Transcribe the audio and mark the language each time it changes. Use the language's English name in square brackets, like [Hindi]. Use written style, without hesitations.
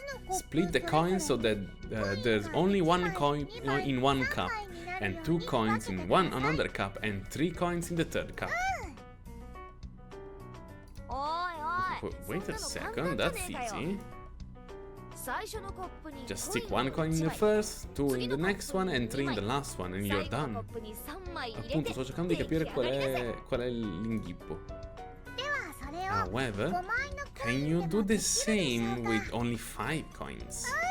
[English] Split the coins so that there's only 1 coin in 1 cup, and 2 coins in another cup, and 3 coins in the 3rd cup. Wait a second, that's easy. Just stick 1 coin in the first, 2 in the next one, and 3 in the last one, and you're done. [Italian] Appunto, sto cercando di capire qual è l'inghippo. [English] However, can you do the same with only 5 coins?